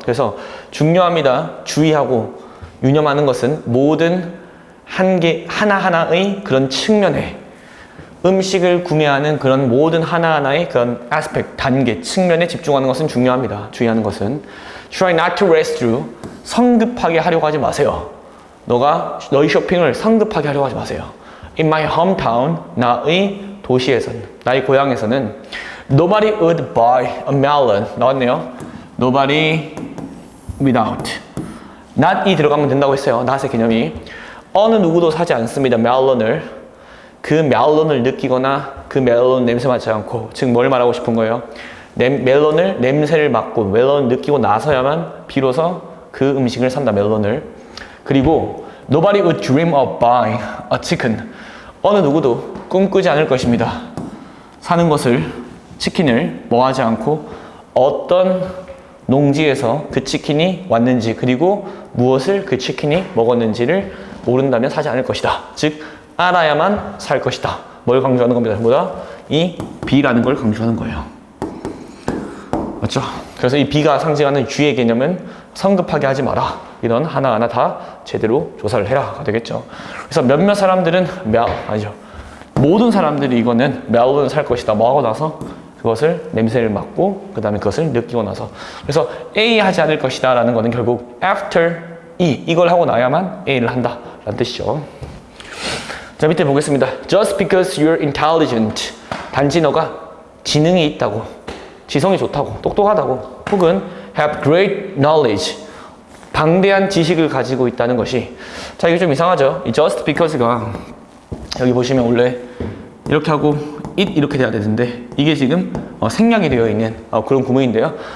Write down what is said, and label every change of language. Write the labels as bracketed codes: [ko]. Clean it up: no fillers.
[ko] 그래서 중요합니다. 주의하고 유념하는 것은 모든 하나하나의 그런 측면에 음식을 구매하는 그런 모든 하나하나의 그런 aspect, 단계, 측면에 집중하는 것은 중요합니다. 주의하는 것은. [en] Try not to race through. [ko] 성급하게 하려고 하지 마세요. 너희 쇼핑을 성급하게 하려고 하지 마세요. [en] In my hometown, [ko] 나의 도시에서는, 나의 고향에서는 [en] Nobody would buy a melon. [ko] 나왔네요. [en] Nobody without. [ko] not이 들어가면 된다고 했어요. not의 개념이. 어느 누구도 사지 않습니다. 멜론을. 그 멜론을 느끼거나 그 멜론 냄새 맡지 않고. 즉 뭘 말하고 싶은 거예요? 멜론을 냄새를 맡고 멜론을 느끼고 나서야만 비로소 그 음식을 산다. 멜론을. 그리고 [en] Nobody would dream of buying a chicken. [ko] 어느 누구도 꿈꾸지 않을 것입니다. 사는 것을, 치킨을 뭐 하지 않고 어떤 농지에서 그 치킨이 왔는지 그리고 무엇을 그 치킨이 먹었는지를 모른다면 사지 않을 것이다. 즉 알아야만 살 것이다. 뭘 강조하는 겁니다. 전부 이 B라는 걸 강조하는 거예요. 맞죠? 그래서 이 B가 상징하는 G의 개념은 성급하게 하지 마라. 이런 하나하나 다 제대로 조사를 해라가 되겠죠. 그래서 몇몇 사람들은 아니죠. 모든 사람들이 이거는 멜론을 살 것이다. 뭐 하고 나서 그것을 냄새를 맡고 그 다음에 그것을 느끼고 나서. 그래서 A 하지 않을 것이다 라는 거는 결국 after E 이걸 하고 나야만 A를 한다 라는 뜻이죠. 자, 밑에 보겠습니다. [en] Just because you're intelligent. [ko] 단지 너가 지능이 있다고, 지성이 좋다고, 똑똑하다고, 혹은 [en] have great knowledge. [ko] 방대한 지식을 가지고 있다는 것이. 자, 이게 좀 이상하죠. 이 just because가 여기 보시면 원래 이렇게 하고 it 이렇게 돼야 되는데 이게 지금 생략이 되어 있는 그런 구문인데요.